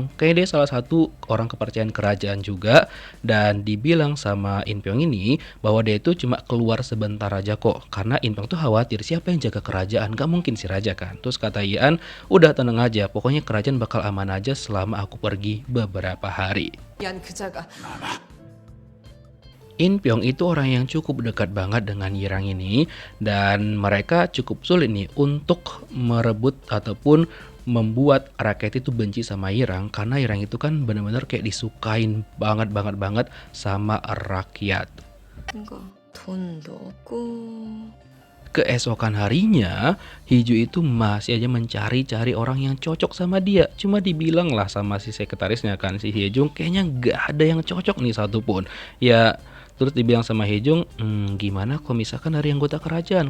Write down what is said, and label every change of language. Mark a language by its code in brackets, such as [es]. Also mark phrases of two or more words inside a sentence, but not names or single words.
[id] Kayaknya dia salah satu orang kepercayaan kerajaan juga. Dan dibilang sama In Pyong ini bahwa dia itu cuma keluar sebentar aja kok. Karena In Pyong tuh khawatir siapa yang jaga kerajaan, gak mungkin si raja kan. Terus kata Ian, udah tenang aja, pokoknya kerajaan bakal aman aja selama aku pergi beberapa hari. [ko] 이안 그자가 [id] In Pyong itu orang yang cukup dekat banget dengan Yirang ini dan mereka cukup sulit nih untuk merebut ataupun membuat rakyat itu benci sama Yirang karena Yirang itu kan benar-benar kayak disukain banget sama rakyat. [ko] 이거 돈도 없고. [id] Keesokan harinya, Hiju itu masih aja mencari-cari orang yang cocok sama dia. Cuma dibilang lah sama si sekretarisnya kan, si Hyejung, kayaknya nggak ada yang cocok nih satupun. Ya, terus dibilang sama Hyejung, gimana kalau misalkan dari anggota kerajaan?